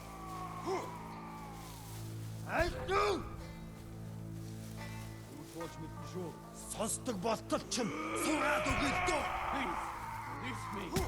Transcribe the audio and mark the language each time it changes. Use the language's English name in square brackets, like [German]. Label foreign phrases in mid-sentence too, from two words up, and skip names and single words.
[Mongolian] Уулж мэдэн шүү. Сонсдог болтол ч сураад өгье л дөө. [English] Please, release me.